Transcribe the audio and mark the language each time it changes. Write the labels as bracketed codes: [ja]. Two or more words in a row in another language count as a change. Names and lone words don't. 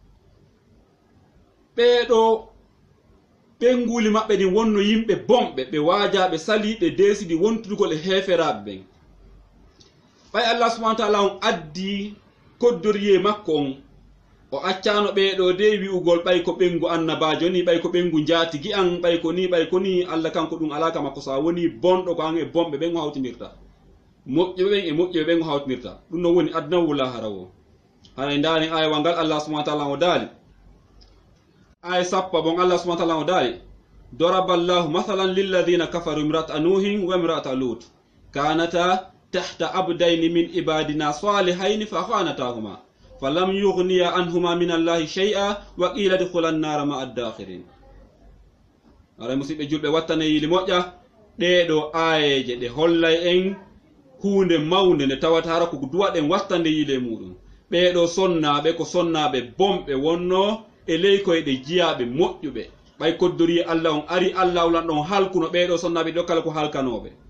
[ff] ɓeɗo ɓenguli maɓɓe ɗin wonno yimɓe bomɓe ɓe waajaɓe sali ɓe desidi wontudugol e heferaɓe ɓen ɓay Allah [ar] سبحانه وتعالى [ff] on addi koddoriye makko on o accano ɓeɗo de wi'ugol ɓay ko ɓengu annabajo ni ɓay ko ɓengu jatigi an ɓay ko ni Allah kanko ɗum alaka makko sa woni bonɗo ko an e bomɓe ɓen o hawtinirta moƴƴuɓe ɓen e moƴƴuɓe ɓen o hawtinirta ɗum no woni adnawu lahara o haray ndani aywa ngal Allah [ar] سبحانه وتعالى [ff] o daali aya 10 bon Allah [ar] سبحانه وتعالى [ff] o daali [ar] ضرب الله مثلا للذين كفروا امرأة نوح وامرأة لوط كانتا تحت عبدين من عبادنا صالحين فخانتاهما فلم يغنيا عنهما من الله شيئا وقيل ادخلا النار مع الداخلين [ff] ara musibe julbe wattane yili moƴƴa ɗeɗo ayeje ɗe hollay en hunde mawnde nde tawata hara ko duwaɗen wattande yile muɗum ɓeɗo sonnaɓe ko sonnaɓe bomɓe wonno e leykoyɗe jiyaɓe moƴƴuɓe ɓay koddori Allah on ari Allah ulan ɗon halkuno ɓeɗo sonnaɓe ɗo kala ko halkanoɓe